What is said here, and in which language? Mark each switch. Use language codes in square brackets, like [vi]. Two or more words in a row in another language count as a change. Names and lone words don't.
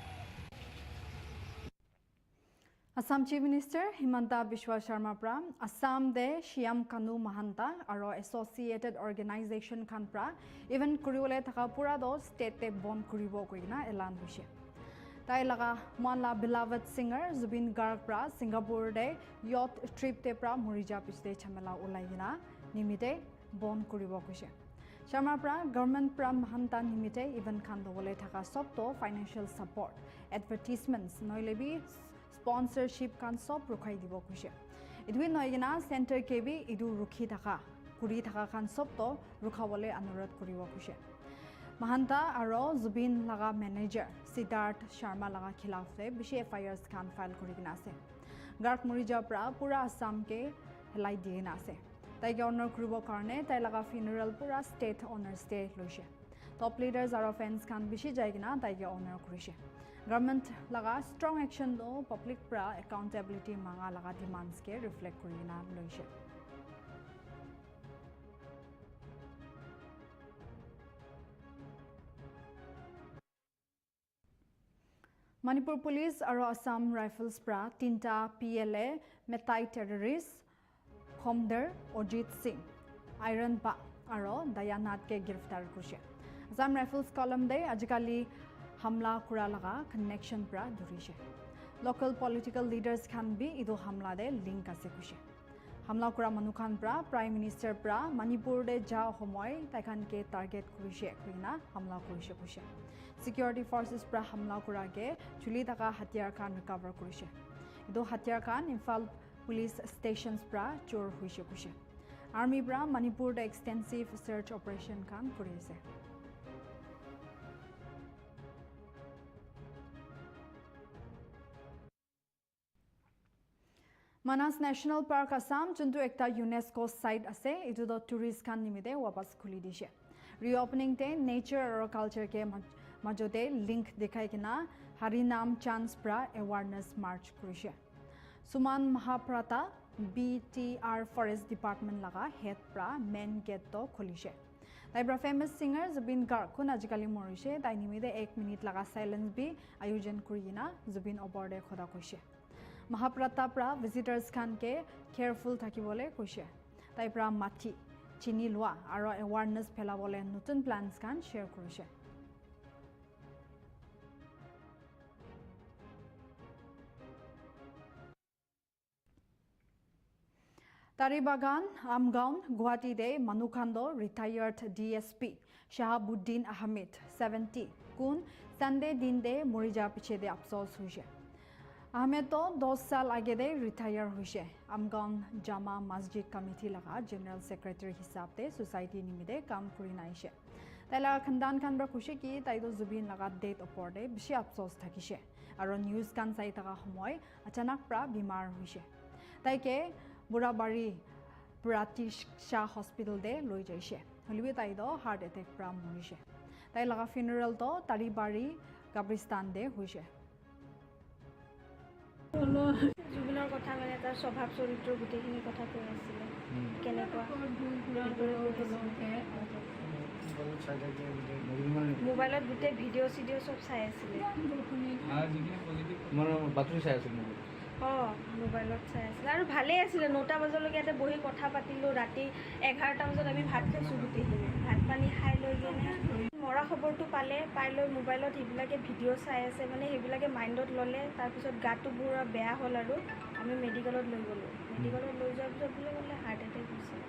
[nag] Assam Chief Minister Himanta Biswa Sharma pra Assam de Shyam Kanu Mahanta aro Associated Organization khan pra even kuriole thaka pura do state te bon kuribo koina elan hoise. Tai laga manla [en] beloved singer [nag] Zubin Garg pra Singapore de [en] yacht trip [nag] te pra morija pichte chamela ulaigina nimite bon kuribo koise. Sharma pra government pra Mahanta nimite even khan dole thaka sobto [en] financial support advertisements [nag] noilebi sponsorship kan sob rukhai dibo kushe idui noigina center kebi idu rukhi thaka kuri thaka kan sob to rukhabole anurodh koribo kushe. Mahanta aro Zubin laga manager Siddharth Sharma laga khilaf le bishi FIRs kan file kurigina ase. Garg morija pra pura Assam ke helai digina ase. Tai ke honor koribo karone tai laga funeral pura [en] state honor [nag] stay loise. [en] Top leaders [nag] aro fans kan bishi jaigina tai ke honor korise. Government laga [en] strong action [nag] do public pra accountability manga laga demands ke reflect kurina loise. Manipur Police aro Assam Rifles pra tinta PLA metai terrorist Khomder Ojit Singh Iron Ba aro Dayanat ke girftar kurse. Assam Rifles column de ajikali hamla kura laga connection pra dhurise. Local political leaders khan bi idu hamla de link ase kushe. Hamla kura manu khan pra Prime Minister pra Manipur de ja homoy tai khan ke target kurise kuina hamla kurise kushe. [en] Security forces [nag] pra hamla kura ke chuli taka hatyar khan recover kurise. Idu hatyar khan Imphal [en] police stations [nag] pra chor huise kushe. Army pra Manipur de [en] extensive search operation [nag] khan kurise. Manas National Park Assam juntu ekta UNESCO site ase itu do tourist khan nimide wapas khuli dishe. Reopening te [en] nature or culture [nag] ke majote link dekhai kina Harinam Chance pra [en] awareness march [nag] kurise. Suman Mahaprata BTR Forest Department laga head pra [en] main gate [nag] to kholishe. Tai pra [en] famous singer [nag] Zubin Garg kun ajikali morise tai nimide 1 minute laga silence bi ayojan kurina Zubin oborde khoda koise. Mahaprata pra visitors khan ke careful thakibole koise. Tai pra mathi chini lua aro awareness phelabole nutun plans khan share korise. Taribagan Amgaon Guwahati de Manukhando [en] retired DSP [nag] Shahabuddin Ahmed 70 kun Sunday din de morija piche de afsos hoise. Ahmed to 10 साल आगे दे रिटायर हुए Amgaon Jama Masjid Committee laga [en] General Secretary [nag] हिसाब ते society निमिदे काम करी नाइशे तैला खंदान खान बरा खुशी की ताइदो जुबिन लागा डेट ओपर दे बिशी अफसोस थाकिशे आरो न्यूज कान साइ तका समय अचानक प्रा बीमार हुइशे ताइके बुराबारी प्रातिशा हॉस्पिटल दे लई जाइशे हलिबे ताइदो [en] heart attack [nag] प्रा मरिशे ताइ लागा फ्यूनरल तो तारिबारी कब्रिस्तान दे हुइशे [as] জুবিনৰ কথা মানে তাৰ স্বভাৱ চৰিত্ৰ গোটেইখিনি কথা কৈ আছিলে কেনেকুৱা মোবাইলত গোটেই ভিডিঅ' চিডিঅ' চব চাই আছিলে মোবাইলত চাই আছিলে আৰু ভালেই আছিলে 9টা বজালৈকে ইয়াতে বহি কথা পাতিলোঁ ৰাতি 11টা বজাত আমি ভাত খাইছোঁ গোটেইখিনি ভাত পানী খাই লৈ কিনে মৰা খবৰটো পাই লৈ মোবাইলত সেইবিলাকে ভিডিঅ' চাই আছে মানে সেইবিলাকে মাইণ্ডত ল'লে তাৰপিছত গাটো পুৰা বেয়া হ'ল আৰু আমি মেডিকেলত লৈ গ'লোঁ মেডিকেলত লৈ যোৱাৰ পিছত বোলে বোলে [en] heart attack [as] হৈছে